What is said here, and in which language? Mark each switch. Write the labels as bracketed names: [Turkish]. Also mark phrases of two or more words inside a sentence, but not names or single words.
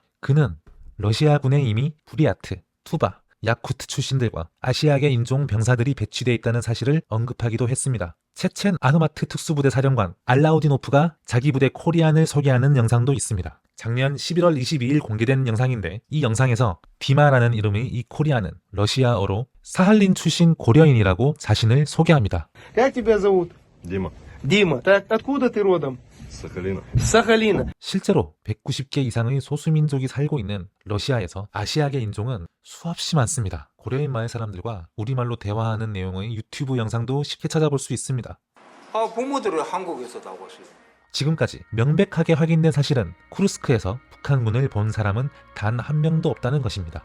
[Korean] 그는 러시아군에 이미 부리아트, 투바, 야쿠트 출신들과 아시아계 인종 병사들이 배치되어 있다는 사실을 언급하기도 했습니다. 체첸 아흐마트 특수부대 사령관 알라우디노프가 자기 부대 코리안을 소개하는 영상도 있습니다. 작년 11월 22일 공개된 영상인데 이 영상에서 디마라는 이름의 이 코리안은 러시아어로 사할린 출신 고려인이라고 자신을 소개합니다. [Russian] Как тебя зовут? Дима, Дима. Так откуда ты родом? с Сахалина. С Сахалина. [Korean] 실제로 190개 이상의 소수민족이 살고 있는 러시아에서 아시아계 인종은 수없이 많습니다. 고려인 마을 사람들과 우리말로 대화하는 내용의 유튜브 영상도 쉽게 찾아볼 수 있습니다. 부모들은 한국에서 나오시고. 지금까지 명백하게 확인된 사실은 쿠르스크에서 북한군을 본 사람은 단 한 명도 없다는 것입니다.